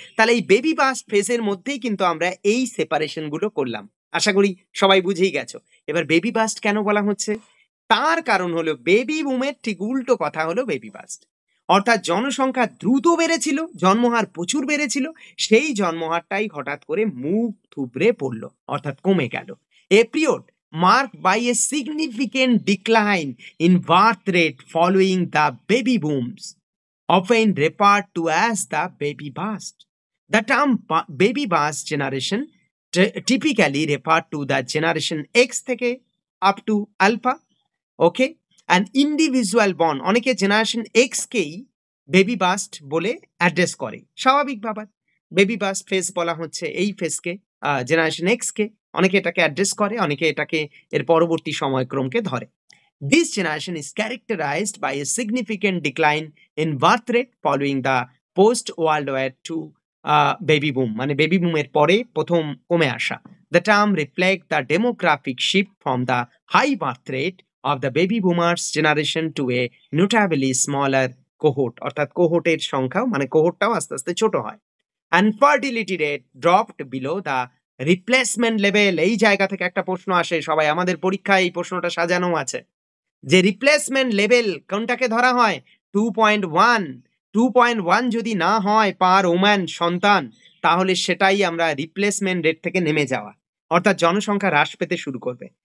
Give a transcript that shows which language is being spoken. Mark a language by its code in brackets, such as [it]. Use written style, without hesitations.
[bn] তাহলে এই baby bast ফেজের মধ্যেই কিন্তু আমরা এই সেপারেশন গুলো করলাম। আশা করি সবাই বুঝেই গেছো। এবার বেবি বাস্ট কেন বলা হচ্ছে? তার কারণ হলো বেবি বুমের ঠিক উল্টো কথা হলো বেবি বাস্ট। অর্থাৎ জনসংখ্যা দ্রুত বেড়েছিল, জন্মহার প্রচুর বেড়েছিল, সেই জন্মহারটাই হঠাৎ করে মুখ থুবড়ে পড়লো, অর্থাৎ কমে গেল। [en] A period marked by a significant decline in birth rate following the baby booms, often referred to as the baby bust. The term baby bust generation typically referred to the generation X থেকে up to alpha. [bn] Okay, [en] and individual born, [bn] অনেকে generation এক্সকেই baby bast বলে address করে, স্বাভাবিক ব্যাপার। Baby bast phase বলা হচ্ছে এই ফেজকে, generation এক্সকে। অনেকে এটাকে অ্যাড্রেস করে, অনেকে এটাকে এর পরবর্তী সময়ক্রমকে ধরে। [en] This generation is characterized by a significant decline in birth rate following the post World War II baby boom, [bn] মানে বেবি বুমের পরে প্রথম কমে আসা। [en] The term reflects the demographic shift from the high birth rate of the baby boomers generation to a notably smaller cohort, [bn] অর্থাৎ কোহোর্টের সংখ্যাও, মানে কোহোর্টটাও আস্তে আস্তে ছোট হয়। [en] And fertility rate dropped below the replacement level. [bn] এই জায়গা থেকে একটা প্রশ্ন আসে, সবাই আমাদের পরীক্ষায় এই প্রশ্নটা সাজানো আছে, যে রিপ্লেসমেন্ট লেভেল কোনটাকে ধরা হয়? 2.1। 2.1 যদি না হয় পার ওম্যান সন্তান, তাহলে সেটাই আমরা রিপ্লেসমেন্ট রেট থেকে নেমে যাওয়া, অর্থাৎ জনসংখ্যা হ্রাস পেতে শুরু করবে।